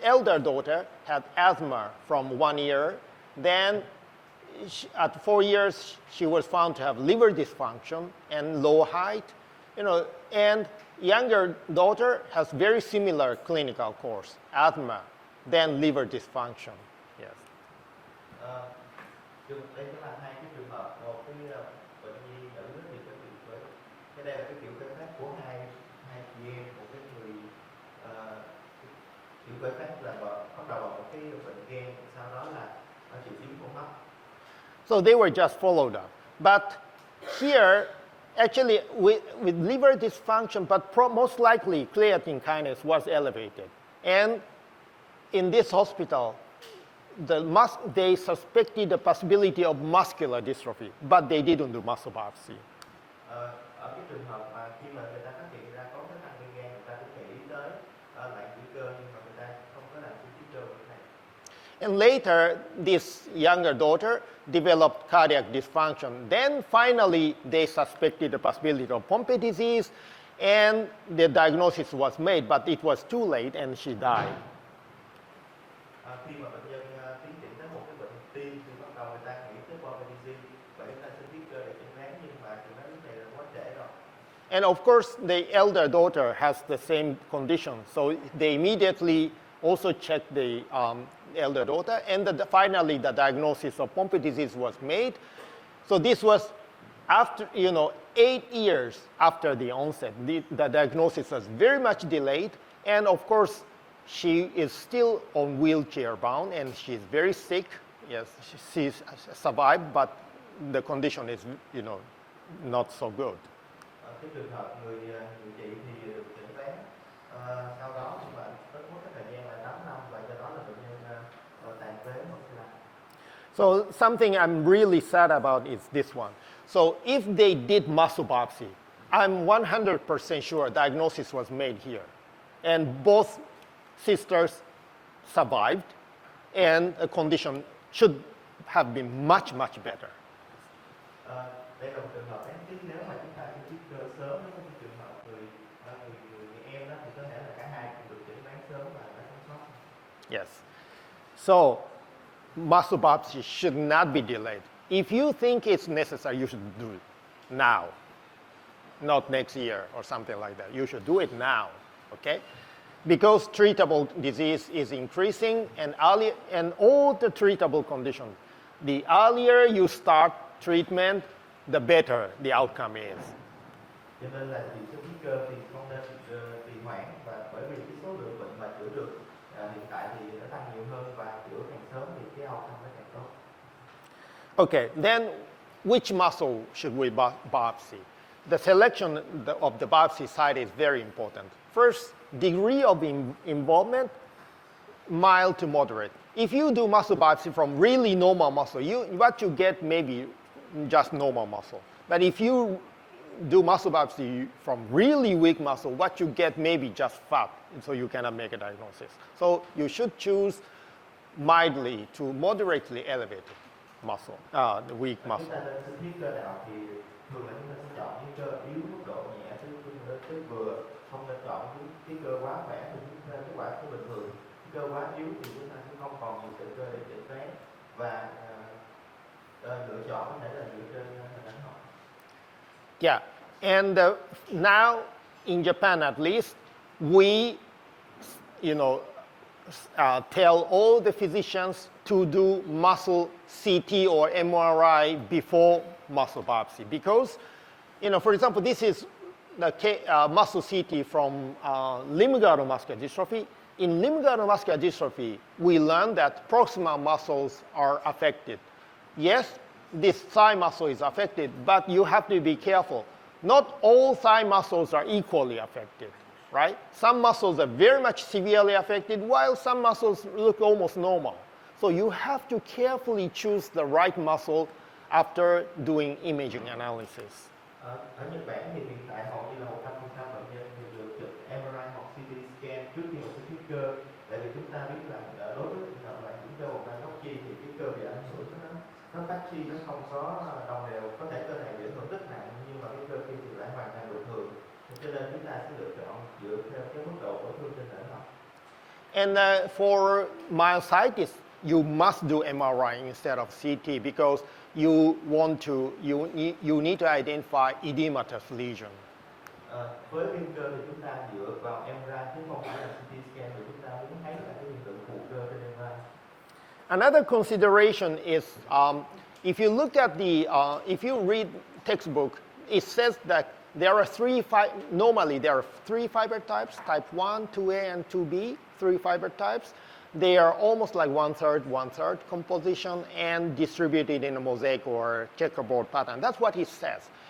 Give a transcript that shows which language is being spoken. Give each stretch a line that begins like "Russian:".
English: Elder daughter had asthma from 1 year. Then at 4 years, she was found to have liver dysfunction and low height, and younger daughter has very similar clinical course, asthma, then liver dysfunction. Yes.
Vietnamese: Đây là hai cái trường hợp, một cái bệnh nhi nữ thì có bị với cái đây là cái kiểu khởi phát của hai chị em, một cái người kiểu khởi phát là bắt đầu một cái bệnh gan, sau đó là triệu chứng của mắt.
English: So they were just followed up. But here, actually, with liver dysfunction, but most likely creatine kinase was elevated. And in this hospital, they suspected the possibility of muscular dystrophy, but they didn't do muscle biopsy.
Vietnamese: Ở cái trường hợp mà khi mà người ta phát hiện ra có cái tăng men gan, người ta cũng nghĩ tới loạn dưỡng cơ, nhưng mà người ta không có làm sinh thiết cơ như thế này.
English: And later, this younger daughter developed cardiac dysfunction. Then finally, they suspected the possibility of Pompe disease, and the diagnosis was made, but it was too late, and she died.
Vietnamese: Khi mà bệnh nhân tiến triển tới một cái bệnh tim thì bắt đầu người ta nghĩ tới Pompe disease, vậy người ta sinh thiết cơ để chẩn đoán, nhưng mà chẩn đoán lúc này là quá trễ rồi.
English: And of course, the elder daughter has the same condition, so they immediately also checked the elder daughter, and finally the diagnosis of Pompe disease was made. So this was after, 8 years after the onset. The diagnosis was very much delayed, and of course, she is still on wheelchair bound, and she's very sick. Yes, she's survived, but the condition is, not so good.
Vietnamese: Cái trường hợp người chị thì được chẩn đoán sau đó nhưng mà mất cái thời gian là 8 năm và do đó là bệnh nhân tàn phế hoặc là.
English: So something I'm really sad about is this one. So if they did muscle biopsy, I'm 100% sure diagnosis was made here, and both sisters survived, and the condition should have been much, much better.
Vietnamese: Đây là một trường hợp đáng tiếc nếu mà chúng ta sinh thiết cơ sớm, nếu có trường hợp người em đó thì có thể là cả hai cùng được chẩn đoán sớm và đã sống sót.
English: Yes. So muscle biopsy should not be delayed. If you think it's necessary, you should do it now, not next year or something like that. You should do it now, okay? Because treatable disease is increasing, and all the treatable conditions, the earlier you start treatment, the better the outcome is.
Vietnamese: Cho nên là chị sinh thiết cơ thì không nên trì hoãn, thì nó tăng nhiều hơn và chữa càng sớm thì cái outcome nó càng tốt.
English: Okay, then which muscle should we biopsy? The selection of the biopsy site is very important. First, degree of involvement, mild to moderate. If you do muscle biopsy from really normal muscle, what you get maybe just normal muscle. But if you do muscle biopsy from really weak muscle, what you get maybe just fat, so you cannot make a diagnosis. So you should choose mildly to moderately elevated muscle, the weak
Vietnamese: Chúng
English: muscle.
Vietnamese: ta nên sinh thiết cơ nào thì thường là chúng ta sẽ chọn những cơ yếu mức độ nhẹ tới vừa, không nên chọn cái cơ quá khỏe thì chúng ta kết quả sẽ bình thường. Cơ quá yếu thì chúng ta sẽ không còn nhiều sự cơ để chẩn đoán và lựa chọn có thể là dựa trên hình ảnh học.
English: Yeah, and now in Japan at least, we, tell all the physicians to do muscle CT or MRI before muscle biopsy because, for example, this is the muscle CT from limb-girdle muscular dystrophy. In limb-girdle muscular dystrophy, we learned that proximal muscles are affected. Yes, this thigh muscle is affected, but you have to be careful. Not all thigh muscles are equally affected, right? Some muscles are very much severely affected, while some muscles look almost normal. So you have to carefully choose the right muscle after doing imaging analysis.
Vietnamese: Ở Nhật Bản thì hiện tại hầu như là 100% bệnh nhân thì được chụp MRI hoặc CT scan trước khi một cái cơ. Tại vì chúng ta biết là đối với trường hợp là những cơ một góc chi thì cái cơ bị ảnh hưởng nó tách chi nó không có đồng đều, có thể cơ này bị ảnh hưởng rất nặng nhưng mà cái cơ kia thì lại hoàn toàn bình thường. Cho nên chúng ta sẽ lựa chọn dựa theo cái mức độ tổn thương trên thể học.
English: And for myositis, you must do MRI instead of CT because you need to identify edematous lesion.
Vietnamese: Với viêm cơ thì chúng ta dựa vào MRI chứ không phải là CT scan để chúng ta muốn thấy là cái hiện tượng phù cơ trên MRI.
English: Another consideration is if you look at if you read textbook, it says that normally there are three fiber types, type 1, 2A, and 2B, three fiber types. They are almost like one-third composition and distributed in a mosaic or checkerboard pattern. That's what he says.